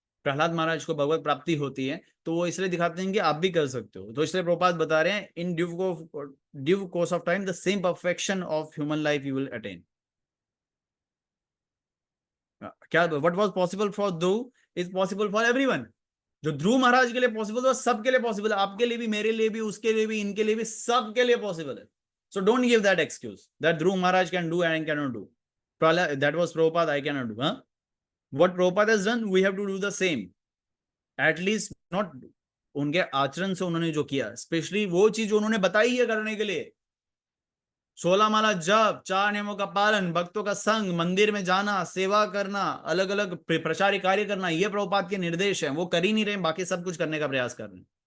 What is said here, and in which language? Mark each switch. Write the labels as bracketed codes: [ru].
[hi] प्रहलाद महाराज को भगवत प्राप्ति होती है, तो वो इसलिए दिखाते हैं कि आप भी कर सकते हो। तो इसलिए प्रभुपाद बता रहे हैं [en] In due course of time the same perfection of human life you will attain. क्या what was possible for Dhruva is possible for everyone. [hi] जो ध्रुव महाराज के लिए पॉसिबल था, सबके लिए पॉसिबल है, आपके लिए भी, मेरे लिए भी, उसके लिए भी, इनके लिए भी, सबके लिए पॉसिबल है। [en] So don't give that excuse that Dhruv Maharaj can do and I cannot do. That was Prabhupada, I cannot do. Huh? What Prabhupada has done, we have to do the same. At least not [hi] उनके आचरण से उन्होंने जो किया, specially वो चीज जो उन्होंने बताई है करने के लिए, 16 माला जप, 4 नियमों का पालन, भक्तों का संग, मंदिर में जाना, सेवा करना, अलग अलग प्रचारी कार्य करना, ये प्रभुपाद के निर्देश हैं। वो कर ही नहीं रहे, बाकी सब कुछ करने का प्रयास कर रहे हैं।